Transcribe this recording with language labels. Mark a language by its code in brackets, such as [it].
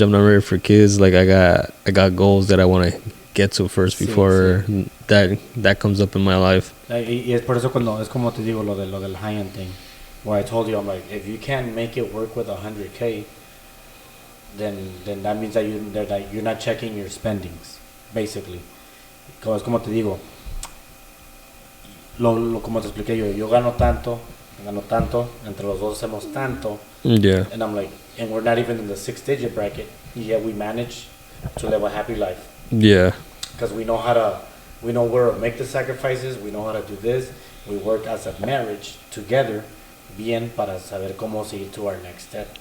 [en] I'm not ready for kids. Like, I got goals that I want to get to first before that comes up in my life. [es] Y es por eso cuando es como te digo lo del [en] high-end thing, where I told you, I'm like, if you can't make it work with 100K, then that means that you're not checking your spendings, basically. [es] Es como te digo, como te expliqué yo gano tanto, entre los dos hacemos tanto, [en] yeah, and I'm like, and we're not even in the 6-digit bracket, yet we manage to live a happy life. Yeah. because we know where to make the sacrifices, we know how to do this, we work as a marriage together, [es] bien, para saber cómo seguir [en] to our next step.